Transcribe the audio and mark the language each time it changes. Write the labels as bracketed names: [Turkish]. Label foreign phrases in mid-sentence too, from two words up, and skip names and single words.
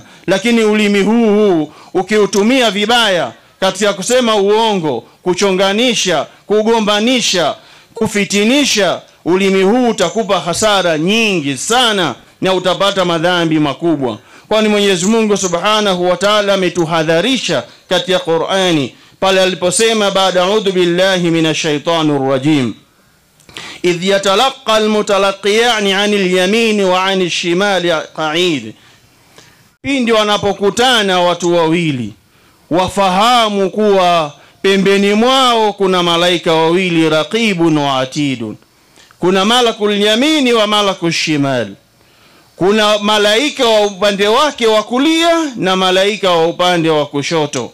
[Swahili] Lakini ulimi huu ukiutumia vibaya katika kusema uongo, kuchonganisha, kugombanisha, kufitinisha, ulimi huu utakupa hasara nyingi sana na utapata madhambi makubwa. Kwani Mwenyezi Mungu [Arabic] سبحانه وتعالى [Swahili] ametuhadharisha katika Qur'ani pale aliposema baada [Arabic] أعوذ بالله من الشيطان الرجيم, إذ يتلقى المتلقيان عن اليمين وعن الشمال قعيد, [Swahili] pindi wanapokutana watu wawili wafahamu kuwa pembeni mwao kuna malaika wawili, [Arabic] رقيب وعتيد. [Swahili] Kuna [Arabic] ملك اليمين وملك الشمال, [Swahili] kuna malaika wa upande wake wa kulia na malaika wa upande wa kushoto.